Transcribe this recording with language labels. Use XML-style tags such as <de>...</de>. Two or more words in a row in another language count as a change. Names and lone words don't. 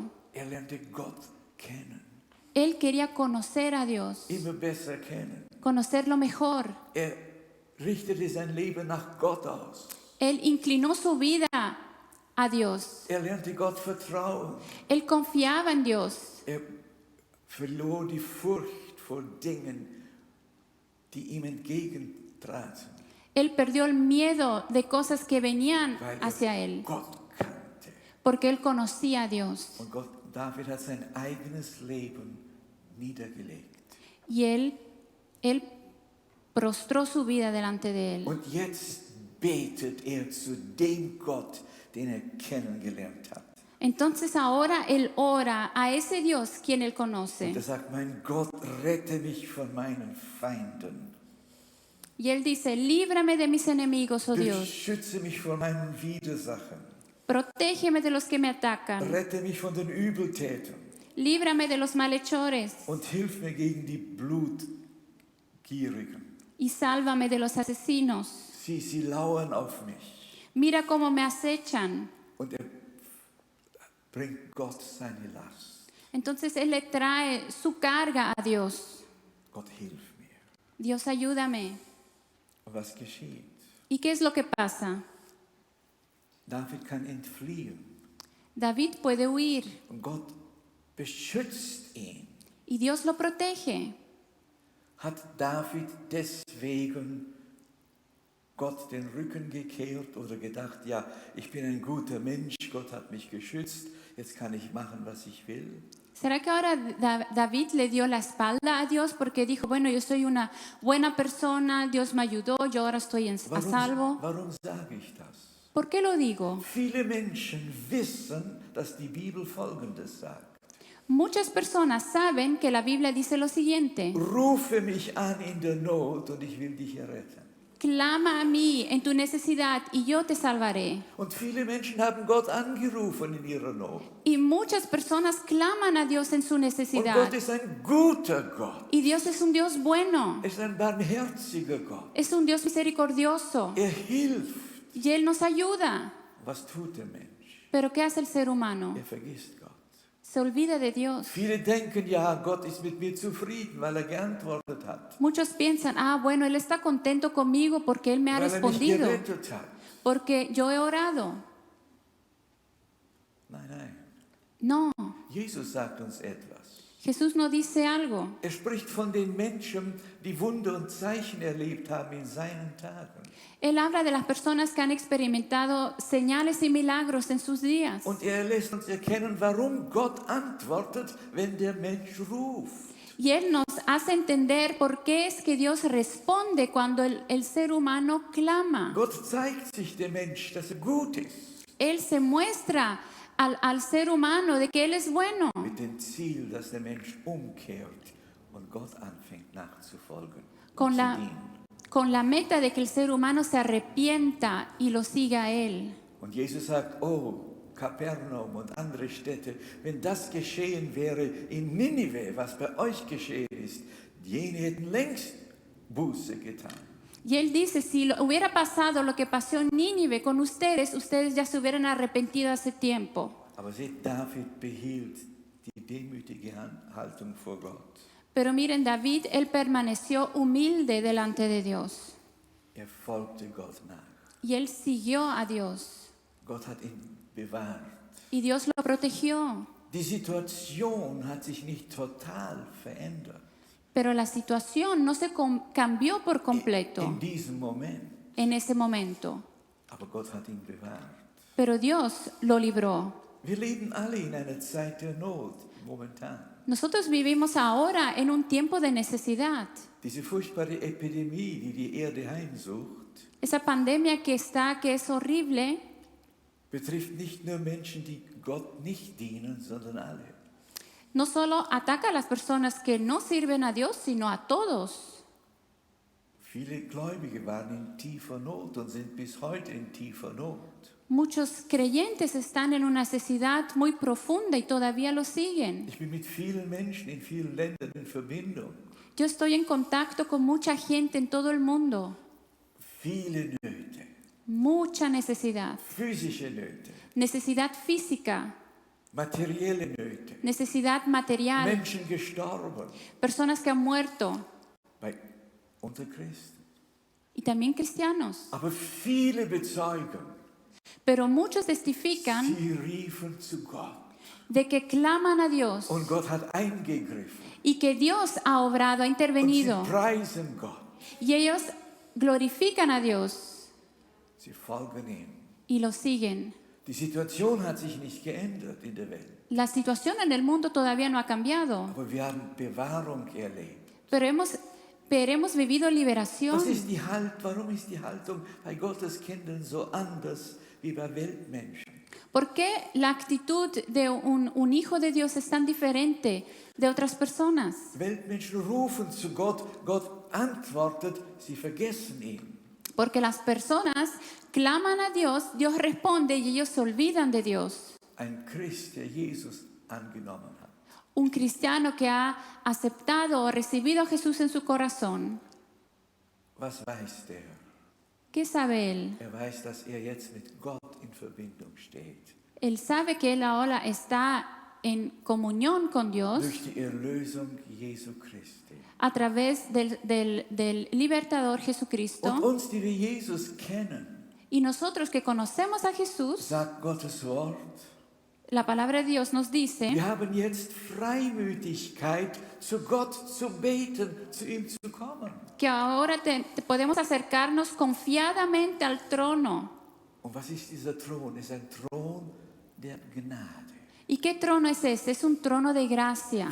<de>Er lernte Gott kennen,</de> <es>Él quería conocer a Dios,</es> <de>immer besser kennen.</de> <es>conocerlo mejor.</es> <de>Er richtete sein Leben nach Gott aus.</de> <es>Él inclinó su vida a Dios.</es> <de>Er lernte Gott vertrauen.</de> <es>Él confiaba en Dios.</es> <de>Er verlor die Furcht vor Dingen, die ihm entgegentraten,</de> <es>Él perdió el miedo de cosas que venían</es> <de>weil</de> <es>hacia</es> <de>er</de> <es>él,</es> <de>Gott kannte.</de> <es>porque él conocía a Dios.</es> <de>Und David hat sein eigenes Leben niedergelegt.</de> <es>Y él prostró su vida delante de él.</es> <de>Und jetzt betet zu dem Gott, den kennengelernt hat.</de> <es>Entonces ahora él ora a ese Dios quien él</es> <de>Und</de> <es>conoce.</es> <de>sagt, mein Gott, rette mich von meinen Feinden.</de> <es>Y él dice, líbrame de mis enemigos, oh Dios.</es> <de>Beschütze mich vor meinen Widersachen.</de> <es>Protégeme de los que me atacan.</es> <de>Rette mich von den Übeltätern.</de> <es>Líbrame de los malhechores.</es> <de>Und hilf mir gegen die Blutgierigen.</de> <es>Y sálvame de los asesinos.</es> <de>Sie lauern auf mich.</de> <es>Mira cómo me acechan.</es> <de>Und bringt Gott seine Last.</de> <es>Entonces él le trae su carga a Dios.</es> <de>Gott, hilf mir.</de> <es>Dios, ayúdame.</es> <de>Und was geschieht?</de> <es>¿Y qué es lo que pasa?</es> <de>David kann entfliehen.</de> <es>David puede huir</es> <de>Und Gott beschützt ihn.</de> <es>y Dios lo protege.</es> <de>Hat David deswegen Gott den Rücken gekehrt oder gedacht, ja, ich bin ein guter Mensch, Gott hat mich geschützt, jetzt kann ich machen, was ich will?</de> <es>¿Será que ahora David le dio la espalda a Dios porque dijo, bueno, yo soy una buena persona, Dios me ayudó, yo ahora estoy a salvo?</es> <de>Warum sage ich das?</de> <es>¿Por qué lo digo?</es> <de>Viele Menschen wissen, dass die Bibel Folgendes sagt.</de> <es>Muchas personas saben que la Biblia dice lo siguiente:</es> <de>Rufe mich an in der Not und ich will dich retten.</de> <es>clama a mí en tu necesidad y yo te salvaré.</es> <de>Und viele Menschen haben Gott angerufen in ihrer Not.</de> <es>Y muchas personas claman a Dios en su</es> <de>Und</de> <es>necesidad.</es> <de>Gott ist ein guter Gott.</de> <es>Y Dios es un Dios bueno,</es> <de>Er ist ein barmherziger Gott.</de> <es>es un Dios misericordioso</es> <de>Er hilft.</de> <es>y Él nos ayuda.</es> <de>Was tut der Mensch?</de> <es>Pero ¿qué hace el ser humano?</es> <de>Er vergisst Gott.</de> <es>Se olvida de Dios.</es> <de>Viele denken, ja, Gott ist mit mir zufrieden, weil geantwortet hat.</de> <es>Muchos piensan, bueno, Él está contento conmigo porque Él me ha</es> <de>Weil mich</de> <es>respondido,</es> <de>gerettet hat.</de> <es>porque yo he orado.</es> <de>Nein.</de> <es>No,</es> <de>Jesus sagt uns etwas.</de> <es>Jesús nos dice algo.</es> <de>Er spricht von den Menschen, die Wunder und Zeichen erlebt haben in seinen Tagen.</de> <es>Él habla de las personas que han experimentado señales y milagros en sus días.</es> <de>Und er lässt uns erkennen, warum Gott antwortet, wenn der Mensch ruft.</de> <es>Y Él nos hace entender por qué es que Dios responde cuando el ser humano clama.</es> <de>Gott zeigt sich dem Mensch, dass er gut ist.</de> <es>Él se muestra al ser humano de que Él es bueno,</es> <de>Mit dem Ziel, dass der Mensch umkehrt und Gott anfängt nachzufolgen</de> <es>Con</es> <de>und</de> <es>la-</es> <de>zu dienen.</de> <es>con la meta de que el ser humano se arrepienta y lo siga a Él.</es> <de>Und Jesus sagt, oh, Kapernaum und andere Städte, wenn das geschehen wäre in Ninive, was bei euch geschehen ist, jene hätten längst Buße getan.</de> <es>Y Él dice, si hubiera pasado lo que pasó en Nínive con ustedes, ustedes ya se hubieran arrepentido hace tiempo.</es> <de>Aber seht, David behielt die demütige Haltung vor Gott.</de> <es>Pero miren, David, él permaneció humilde delante de Dios.</es> <de>Er folgte Gott nach.</de> <es>Y él siguió a Dios.</es> <de>Gott hat ihn bewahrt.</de> <es>Y Dios lo protegió.</es> <de>Die Situation hat sich nicht total verändert.</de> <es>Pero la situación no se cambió por completo</es> <de>In diesem Moment.</de> <es>en ese momento.</es> <de>Aber Gott hat ihn bewahrt.</de> <es>Pero Dios lo libró.</es> <de>Wir leben alle in einer Zeit der Not momentan.</de> <es>Nosotros vivimos ahora en un tiempo de necesidad.</es> <de>Diese furchtbare Epidemie, die die Erde heimsucht,</de> <es>Esa pandemia que es horrible,</es> <de>betrifft nicht nur Menschen, die Gott nicht dienen, sondern alle.</de> <es>no solo ataca a las personas que no sirven a Dios, sino a todos.</es> <de>Viele Gläubige waren in tiefer Not und sind bis heute in tiefer Not.</de> <es>Muchos creyentes están en una necesidad muy profunda y todavía lo siguen.</es> <de>Ich bin mit vielen Menschen in vielen Ländern in Verbindung.</de> <es>Yo estoy en contacto con mucha gente en todo el mundo.</es> <de>Viele Nöte,</de> <es>Mucha necesidad.</es> <de>physische Nöte,</de> <es>Necesidad física,</es> <de>materielle Nöte,</de> <es>necesidad material.</es> <de>Menschen gestorben</de> <es>Personas que han muerto</es> <de>unter Christen.</de> <es>y también cristianos.</es> <de>Aber viele bezeugen,</de> <es>Pero muchos testifican</es> <de>sie riefen zu Gott</de> <es>de que claman a Dios</es> <de>und Gott hat eingegriffen.</de> <es>y que Dios ha obrado, ha</es> <de>Und sie</de> <es>intervenido.</es> <de>preisen Gott.</de> <es>Y ellos glorifican a Dios</es> <de>Sie folgen ihm.</de> <es>y lo siguen.</es> <de>Die Situation hat sich nicht geändert in der Welt,</de> <es>La situación en el mundo todavía no ha cambiado,</es> <de>aber wir haben Bewahrung erlebt.</de> <es>pero hemos hemos vivido liberación.</es> <de>Warum ist die Haltung bei Gottes Kindern so anders wie bei Weltmenschen?</de> <es>¿Por qué la actitud de un hijo de Dios es tan diferente de otras personas?</es> <de>Weltmenschen rufen zu Gott, Gott antwortet, sie vergessen ihn.</de> <es>Porque las personas claman a Dios, Dios responde y ellos se olvidan de Dios.</es> <de>Ein Christ, der Jesus angenommen hat.</de> <es>Un cristiano que ha aceptado o recibido a Jesús en su corazón,</es> <de>Was weiß der?</de> <es>¿qué sabe él?</es> <de>Weiß, dass jetzt mit Gott in Verbindung steht.</de> <es>Él sabe que él ahora está en comunión con Dios</es> <de>Durch die Erlösung Jesu Christi.</de> <es>a través del libertador</es> <de>Und</de> <es>Jesucristo.</es> <de>uns, die wir Jesus kennen,</de> <es>Y nosotros que conocemos a Jesús,</es> <de>sagt Gottes Wort,</de> <es>la palabra de Dios nos dice</es> <de>wir haben jetzt Freimütigkeit, zu Gott zu beten, zu ihm zu kommen.</de> <es>que ahora podemos acercarnos confiadamente al trono.</es> <de>Und was ist dieser Thron? Es ist ein Thron der Gnade.</de> <es>¿Y qué trono es ese? Es un trono de gracia.</es>